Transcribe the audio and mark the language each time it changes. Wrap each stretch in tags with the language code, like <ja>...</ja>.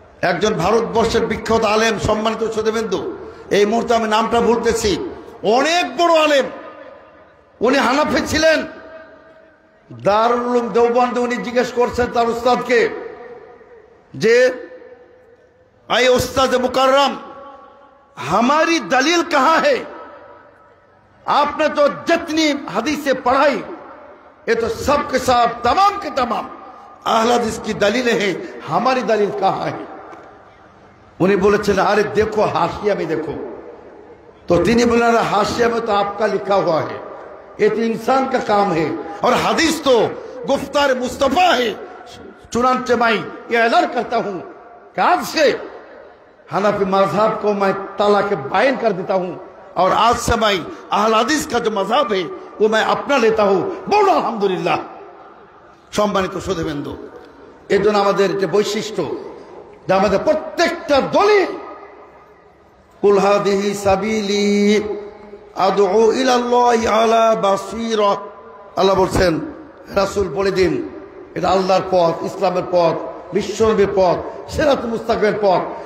<bn>একজন ভারতবর্ষের বিখ্যাত আলেম, সম্মানিত সুধীবৃন্দু, এই মুহূর্তে আমি নামটা ভুলতেছি, অনেক বড় আলেম, উনি হানাফি ছিলেন। দারুল উলুম দেওবন্দে উনি জিজ্ঞেস করছেন তার উস্তাদকে যে</bn> <hi>आए उस्ताद मुकर्रम, हमारी दलील कहाँ है? आपने तो जितनी हदीसें पढ़ाई, ये तो सब के सब तमाम के तमाम अहले हदीस की दलीलें हैं, हमारी दलील कहाँ है? उन्हें बोले चले, अरे देखो हाशिया में देखो। तो तीन बोला, हाशिया में तो आपका लिखा हुआ है, ये तो इंसान का काम है, और हदीस तो गुफ्तार मुस्तफा है, चुनांचे मैं ये ऐलान करता हूं कि आज से हनफी मजहब को मैं तलाक बायन कर देता हूं और आज से मैं अहले हदीस का जो मजहब है वो मैं अपना लेता हूं। बोलो अल्हम्दुलिल्लाह।</hi> <bn>সম্মানিত সুধীবৃন্দ, এর জন্য আমাদের যে বৈশিষ্ট্য, যে আমাদের প্রত্যেকটা দলিল</bn> <ar>কুল হাদিহি সাবিলি আদউ ইলাল্লাহি আলা বাসীরা,</ar> <bn>আল্লাহ বলছেন রাসূল বলে দিন এটা আল্লাহর পথ, ইসলামের পথ, বিশ্বনবীর পথ, সিরাতুল মুস্তাকিমের পথ।</bn>